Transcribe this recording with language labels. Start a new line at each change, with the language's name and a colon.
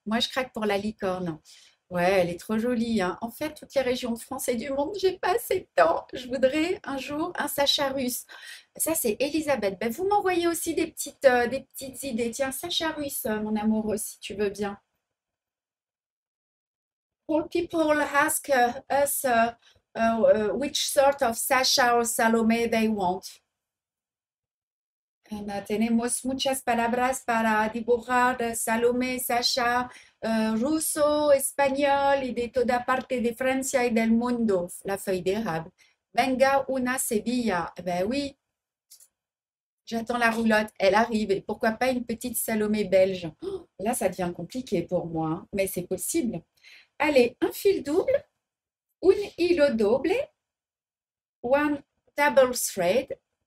French: Moi, je craque pour la licorne. Ouais, elle est trop jolie, hein. En fait, toutes les régions de France et du monde, j'ai pas assez de temps. Je voudrais un jour un Sacha russe. Ça, c'est Elisabeth. Ben, vous m'envoyez aussi des petites idées. Tiens, Sacha russe, mon amoureux, si tu veux bien.
English: All people ask us which sort of Sacha or Salome they want.
Spanish: Tenemos muchas palabras para dibujar Salomé, Sacha, ruso, espagnol y de toda parte de Francia y del mundo,
French: la feuille d'érable.
Spanish: Venga una Sevilla.
French: Eh ben oui, j'attends la roulotte, elle arrive. Et pourquoi pas une petite Salomé belge? Oh, là, ça devient compliqué pour moi, hein, mais c'est possible. Allez, un fil double,
Spanish: un hilo doble,
English: one double thread.